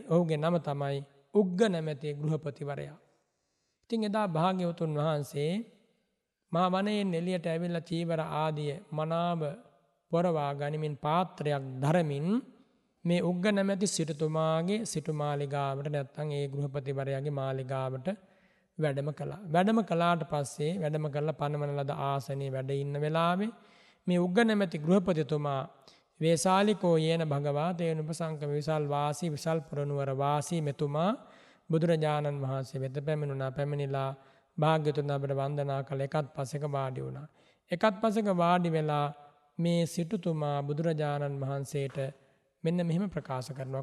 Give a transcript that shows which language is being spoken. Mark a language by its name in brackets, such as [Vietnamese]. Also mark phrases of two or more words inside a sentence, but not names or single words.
[Sinhala] ඔහුගේ නම තමයි උග්ග නැමැති ගෘහපතිවරයා. ඉතින් එදා භාග්‍යවතුන් වහන්සේ මහා වනයෙන් එළියට ඇවිල්ලා චීවර ආදිය මනාව පොරවා ගනිමින් පාත්‍රයක් ධරමින් මේ උග්ග නැමැති සිටුතුමාගේ සිටු මාලිගාවට නැත්තම් ඒ ගෘහපතිවරයාගේ මාලිගාවට වැඩම කළා. වැඩම කළාට පස්සේ වැඩම කළා පනවන ලද ආසනයේ වැඩ ඉන්න වෙලාවේ මේ උග්ග නැමැති ගෘහපතිතුමා [Pali] වේසාලිකෝ යේන භගවා තේන උපසංකම [Sinhala] විසල් වාසී විසල් පුරනුවර වාසී මෙතුමා බුදුරජාණන් වහන්සේ වෙත පැමිණුණා. පැමිණිලා භාග්‍යවතුන් අපට වන්දනා කළ එකත් පසෙක වාඩි වුණා. එකත් පසෙක වාඩි වෙලා මේ සිටුතුමා බුදුරජාණන් වහන්සේට මෙන්න මෙහෙම ප්‍රකාශ කරනවා.